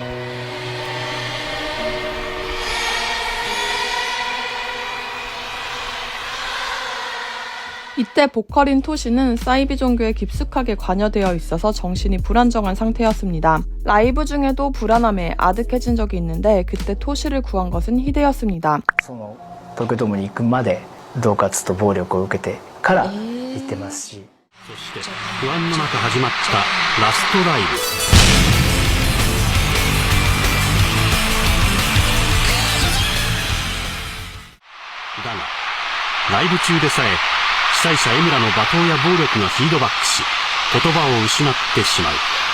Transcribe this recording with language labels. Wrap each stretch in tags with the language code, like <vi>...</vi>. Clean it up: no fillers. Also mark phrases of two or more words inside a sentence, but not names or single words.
<ko>이때 보컬인 토시는 사이비 종교에 깊숙하게 관여되어 있어서 정신이 불안정한 상태였습니다. 라이브 중에도 불안함에 아득해진 적이 있는데 그때 토시를 구한 것은 히데였습니다.</ko> <ja>東京ドームに行くまで恫喝と暴力を受けてから行ってますし、そして不安の中始まったラストライブ。だがライブ中でさえ主催者江村の罵倒や暴力がフィードバックし言葉を失ってしまう。</ja>